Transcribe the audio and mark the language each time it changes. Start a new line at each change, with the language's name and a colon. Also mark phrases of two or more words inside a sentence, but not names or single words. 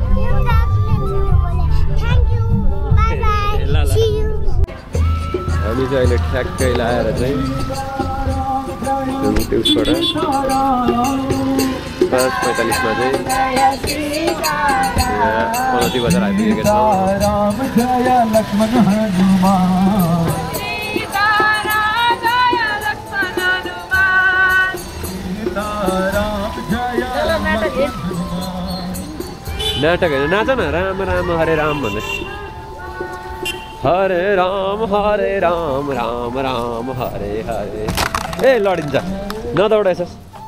Nepali: ल ल हामी चाहिँ अहिले ठ्याक्कै लाएर चाहिँ उसबाट 5:45 मा चाहिँ पनौती बजार आइपुगेको नाटक होइन नाच न राम राम हरे राम भन्दै हरे राम राम राम हरे हरे ए लडिन्छ नदौड यसो